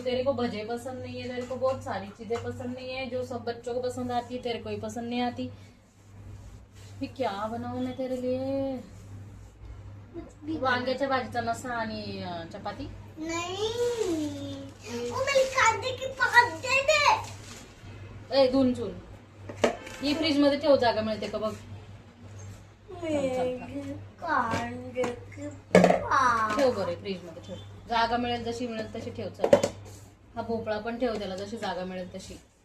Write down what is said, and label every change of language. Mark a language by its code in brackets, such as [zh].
[hi] तेरे को भजे पसंद नहीं है, तेरे को बहुत सारी चीजें पसंद नहीं है, जो सब बच्चों को पसंद आती है तेरे को ही पसंद नहीं आती. फिर क्या बनाऊं मैं तेरे लिए? [mr] वांग्याच्या भाजीचा नसा आणि चपाती. [hi] नहीं वो मेरे कांदे की पात दे दे. [mr] धुवून चूल ही फ्रीज मध्ये ठेव, जागा मिळते का बघ. [hi] कांदे की पात [mr] ठेव बरे फ्रीज मध्ये ठेव, जागा मिळेल जशी मिळेल तशी ठेव. चल हा भोपळा पण ठेव, त्याला जशी जागा मिळेल तशी.